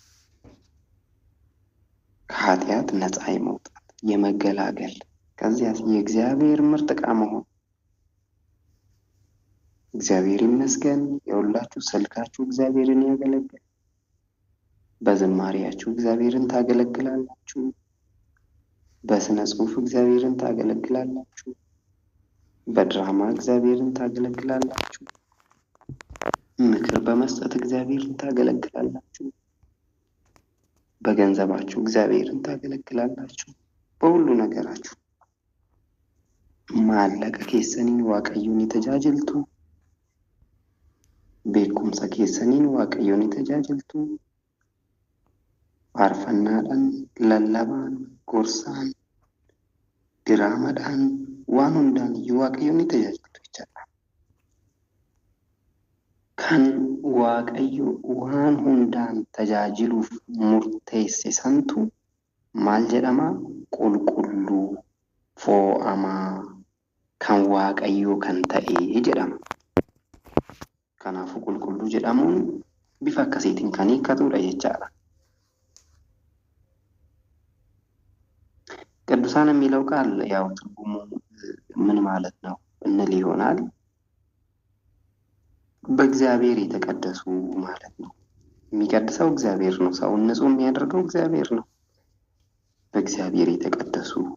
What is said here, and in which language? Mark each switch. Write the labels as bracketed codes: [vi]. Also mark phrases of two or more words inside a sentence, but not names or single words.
[am] የመገላገል ከዚያስ የእግዚአብሔር ምርጥ ዕቃ መሆን። እግዚአብሔር ይመስገን የሁላችሁ ስልካችሁ እግዚአብሔርን ያገለግላል። በዝማሬያችሁ እግዚአብሔርን ታገለግላላችሁ። በስነ ጽሑፍ እግዚአብሔርን ታገለግላላችሁ። በድራማ እግዚአብሔርን ታገለግላላችሁ። ምክር በመስጠት እግዚአብሔርን ታገለግላላችሁ። በገንዘባችሁ እግዚአብሔርን ታገለግላላችሁ። በሁሉ ነገራችሁ ማለቀ [om] keessaniin waaqayyoon tajaajiltu. Beekumsa keessaniin waaqayyoon tajaajiltu. Faarfannaadhaan, lallabaan, gorsaan, diraamaadhaan waan hundaan waaqayyoon tajaajiltu jechaadha. Kan waaqayyo waan hundaan tajaajiluuf murteesse santu maal jedhama? Qulqulluu, fo'amaa, kan waaqayyo kan ta'e jedhama. Kanaafuu qulqulluu jedhamuun bifa akkasiitiin kan hiikkatudha jechaadha. [am] ቅዱሳን የሚለው ቃል ያው ትርጉሙ ምን ማለት ነው እንል ይሆናል። በእግዚአብሔር የተቀደሱ ማለት ነው። የሚቀድሰው እግዚአብሔር ነው። ሰውን ንጹህ የሚያደርገው እግዚአብሔር ነው። በእግዚአብሔር የተቀደሱ